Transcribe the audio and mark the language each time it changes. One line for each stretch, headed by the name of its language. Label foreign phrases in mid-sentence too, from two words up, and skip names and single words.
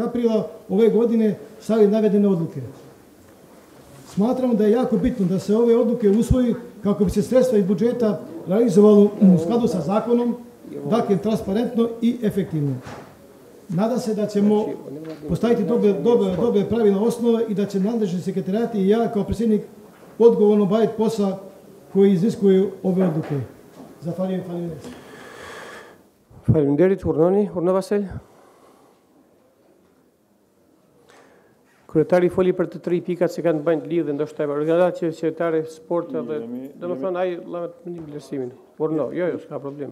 Serbian: aprila ove godine stavili navedene odluke. Smatramo da je jako bitno da se ove odluke usvoji kako bi se sredstva iz budžeta realizovalo u skladu sa zakonom, dakle transparentno i efektivno. Nadam se da ćemo postaviti dobre pravilne osnove i da će nadležni sekretarijati i ja kao predsjednik odgovorno baviti posao koji iziskuju ove odluke. Zahvaljujem.
Albanian: Faleminderit, urno Vasil. Kryetari foli për të 3 pikat që kanë bëjnë lidhje ndoshta organizacione qeveritare, sport edhe domethënë ai lëmet mendim vlerësimin. Urno, jo, s'ka problem.